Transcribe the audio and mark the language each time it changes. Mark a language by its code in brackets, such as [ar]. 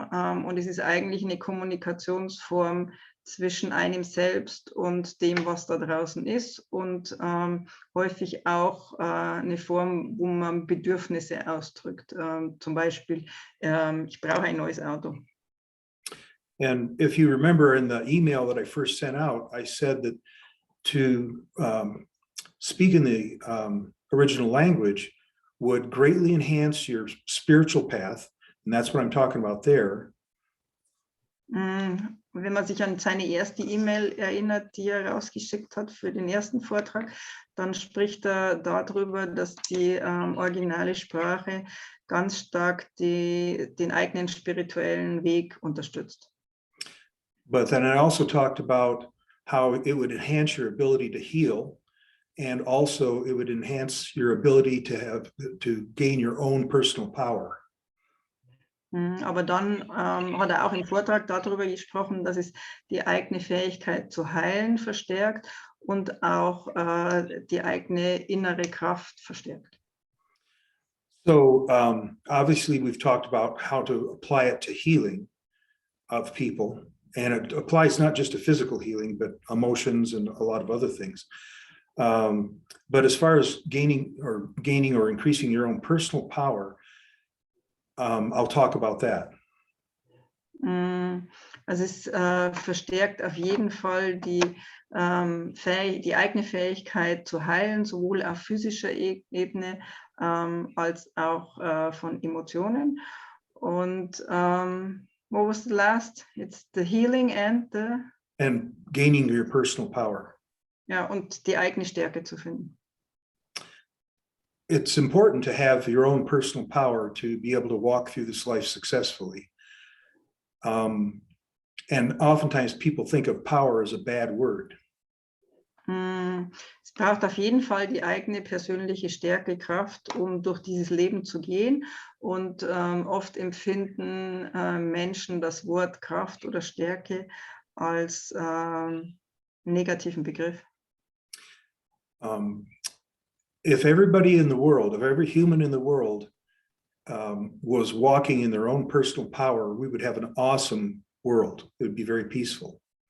[de] Und es ist eigentlich eine Kommunikationsform zwischen einem selbst und dem, was da draußen ist, und häufig auch eine Form, wo man Bedürfnisse ausdrückt. Zum Beispiel, ich brauche ein neues Auto. [en] And if you remember in the email that I first sent out, I said that to speak in the original language would greatly enhance your spiritual path, and that's what I'm talking about there. [de] Wenn man sich an seine erste E-Mail erinnert, die er rausgeschickt hat für den ersten Vortrag, dann spricht er darüber, dass die originale Sprache ganz stark den eigenen spirituellen Weg unterstützt. [en] But then I also talked about how it would enhance your ability to heal, and also it would enhance your ability to gain your own personal power. [de] Aber dann hat er auch im Vortrag darüber gesprochen, dass es die eigene Fähigkeit zu heilen verstärkt und auch die eigene innere Kraft verstärkt. [en] So obviously we've talked about how to apply it to healing of people, and it applies not just to physical healing, but emotions and a lot of other things. But as far as gaining or increasing your own personal power, I'll talk about that. [de] Also es verstärkt auf jeden Fall die eigene Fähigkeit zu heilen, sowohl auf physischer Ebene als auch von Emotionen. Und [en] what was the last? It's the healing and gaining your personal power. [de] Ja, und die eigene Stärke zu finden. [en] It's important to have your own personal power to be able to walk through this life successfully. And oftentimes people think of power as a bad word. [de] Es braucht auf jeden Fall die eigene persönliche Stärke, Kraft, um durch dieses Leben zu gehen. Und oft empfinden Menschen das Wort Kraft oder Stärke als negativen Begriff. [en] If everybody in the world, if every human in the world was walking in their own personal power, we would have an awesome world. It would be very peaceful.